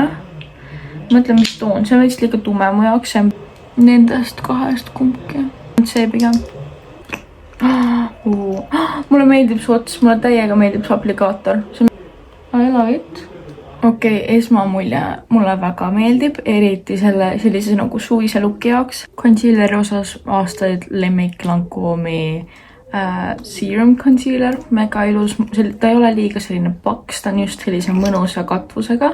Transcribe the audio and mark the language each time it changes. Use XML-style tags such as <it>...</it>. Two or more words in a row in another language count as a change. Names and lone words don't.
<et>Mõtlen, mis toon. See on vist liiga tume mu jaoks. See on nendest 2 kumbki. See pigem. Mulle meeldib su ots. Mulle täiega meeldib su aplikaator.</et> <en>I love it.</en> <et>Okei, esmamulje mulle väga meeldib. Eriti sellise nagu suvise looki jaoks. Concealeri osas aastaid lemmik Lancome'i serum concealer. Mega ilus. Ta ei ole liiga selline paks. Ta on just sellise mõnusa katvusega.</et>